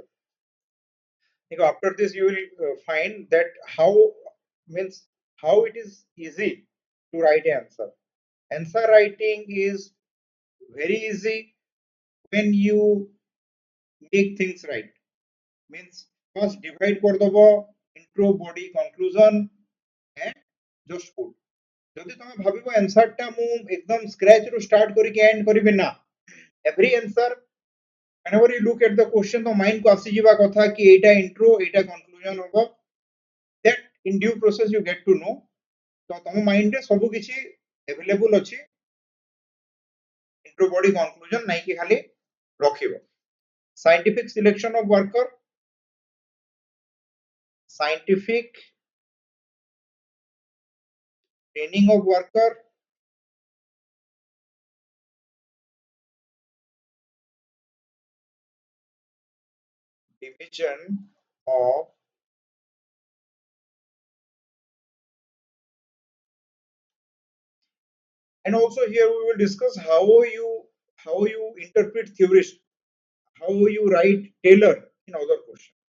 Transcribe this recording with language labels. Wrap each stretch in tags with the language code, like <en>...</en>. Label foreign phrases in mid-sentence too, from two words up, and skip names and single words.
<en>After this, you will find that how means how it is easy to write an answer. Answer writing is very easy when you make things right. Means first divide କରିଦବ intro, body, conclusion and just put.</en> <or>ଯଦି ତମେ ଭାବିବ answer ଟା ମୁଁ एकदम scratch ରୁ start କରିକି end କରିବି ନା,</or> <en>every answer whenever you look at the question</en> <or>ତ mind କୁ ଆସିଯିବା କଥା କି ଏଇଟା intro ଏଇଟା conclusion ହବ,</or> <en>that in due process you get to know.</en> <or>ତ ତମ mind ରେ ସବୁ କିଛି available ଅଛି,</or> <en>intro, body, conclusion</en> <or>ନାଇଁ କି ଖାଲି ରଖିବ.</or> <en>Scientific selection of worker, scientific training of worker, division of and also here we will discuss how you interpret theorist, how you write Taylor in other question.</en>